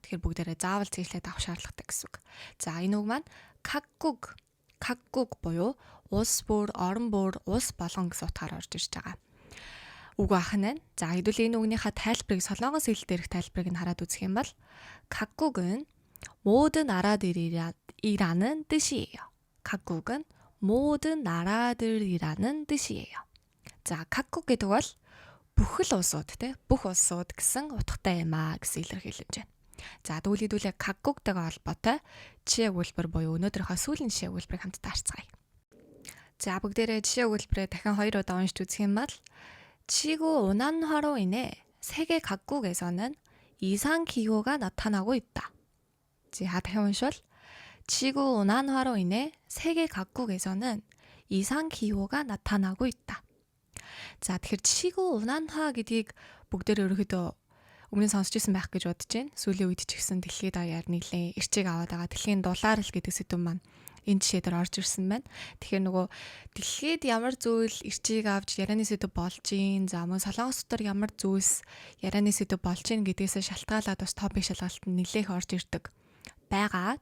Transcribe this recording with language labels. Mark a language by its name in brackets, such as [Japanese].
[Mongolian] Тэгэхээр бүгдээрээ заавал зэглээд авах шаардлагатай гэсэн үг. За энэ үг маань какгуг буюу улс бүр, орон бүр, улс болгон гэсэн утгаар орж ирж байгаа. Үг ахна. За хэдүүл энэ үгнийхээ тайлбарыг солонгос хэл дээрх тайлбарыг нь хараад үзэх юм бол [Korean] какгуг은 모든 나라들이라는 뜻이에요. 각국은 모든 나라들이라는 뜻이에요. [Mongolian] За, 각국 гэдэг бол бүх л улсууд бүх улсууд гэсэн утгатай юм аа гэсэн илэрхийлэмж байна. За, тэгвэл 각국тэйгээ холбоотой жишээ өгүүлбэр буюу өнөөдрийнхөө сүүлийн жишээ өгүүлбэрийг хамтдаа харцгаая. За, бүгдээрээ жишээ өгүүлбэрээ дахин 2 удаа уншиж үзэх юм бол [Korean] 지구 온난화로 인해 세계 각국에서는 이상 기후가 나타나고 있다. 자, 다시 한번 지구 온난화로 인해 세계 각국에서는 이상 기후가 나타나고 있다. [Mongolian] За тэгэхээр 지구 온난화 гэдгийг бүгдээр ерөөхдөө өмнө нь сонсч ирсэн байх гэж бодож байна. Сүүлийн үед ч гэсэн дэлхийд даяар нэлээд эрчийг аваад байгаа. Дэлхийн дулаар л гэдэг сэдв маань энэ жишээ дээр орж ирсэн байна. Тэгэхээр нөгөө дэлхийд ямар зүйл эрчийг авч ярианы сэдв болж гин, за мөн солонгос дотор ямар зүйлс ярианы сэдв болж гин гэдгээс шалтгаалаад бас топик шалгалт нь нэлээх орж ирдэг байгаа.